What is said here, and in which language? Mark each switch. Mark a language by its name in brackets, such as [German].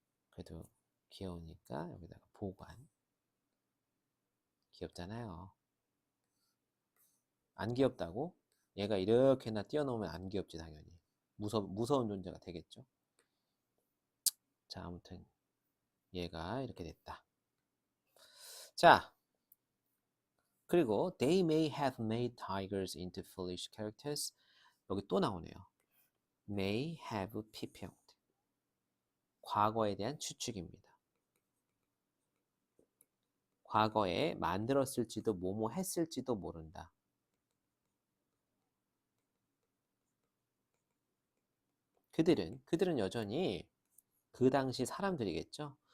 [Korean] 그래도 귀여우니까 여기다가 보관. 귀엽잖아요. 안 귀엽다고? 얘가 이렇게나 뛰어넘으면 안 귀엽지, 당연히. 무서운 존재가 되겠죠. 자, 아무튼 얘가 이렇게 됐다. 자, 그리고 [English] they may have made tigers into foolish characters. [Korean] 여기 또 나오네요. may have ppl. 과거에 대한 추측입니다. 과거에 만들었을지도 뭐뭐 했을지도 모른다. 그들은 여전히 그 당시 사람들이겠죠.